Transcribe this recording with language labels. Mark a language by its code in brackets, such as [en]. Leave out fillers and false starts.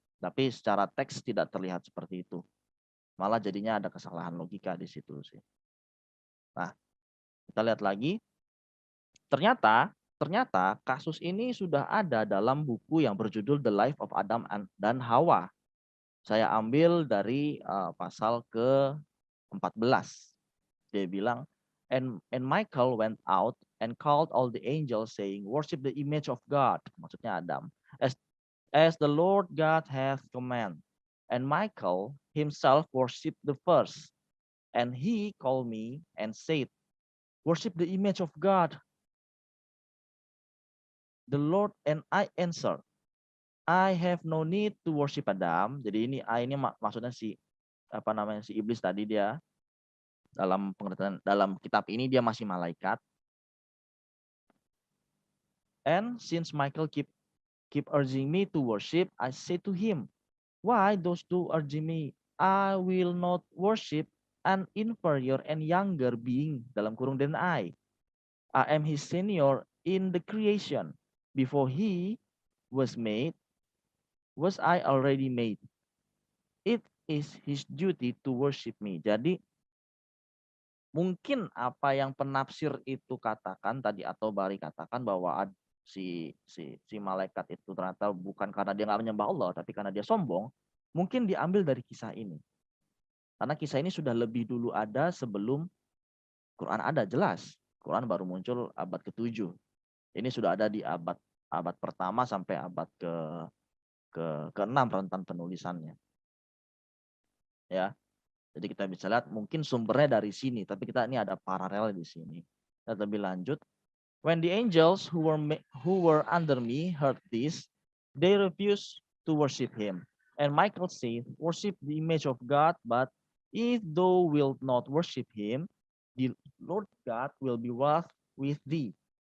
[id] Tapi secara teks tidak terlihat seperti itu. Malah jadinya ada kesalahan logika di situ sih. Nah, kita lihat lagi. Ternyata kasus ini sudah ada dalam buku yang berjudul The Life of Adam dan Hawa. Saya ambil dari pasal ke-14. Dia bilang, [en] and Michael went out and called all the angels saying, worship the image of God. [id] Maksudnya Adam. [en] As the Lord God hath commanded. And Michael himself worshipped the first. And he called me and said, worship the image of God. The Lord and I answered, I have no need to worship Adam. [id] Jadi ini maksudnya si iblis tadi, dia dalam pengertian dalam kitab ini dia masih malaikat. [en] And since Michael keep urging me to worship, I say to him, why those two urging me? I will not worship an inferior and younger being [id] dalam kurung [en] than I. I am his senior in the creation. Before he was made, was I already made. It is his duty to worship me. [id] Jadi mungkin apa yang penafsir itu katakan tadi atau Bari katakan bahwa si malaikat itu ternyata bukan karena dia nggak menyembah Allah, tapi karena dia sombong, mungkin diambil dari kisah ini. Karena kisah ini sudah lebih dulu ada sebelum Quran ada, jelas. Quran baru muncul abad ke-7. Ini sudah ada di abad pertama sampai abad ke-6 rentan penulisannya. Ya. Jadi kita bisa lihat mungkin sumbernya dari sini, tapi kita ini ada paralel di sini. Kita lebih lanjut. [en] When the angels who were under me heard this, they refused to worship him. And Michael said, worship the image of God, but if thou wilt not worship him, the Lord God will be wroth with thee.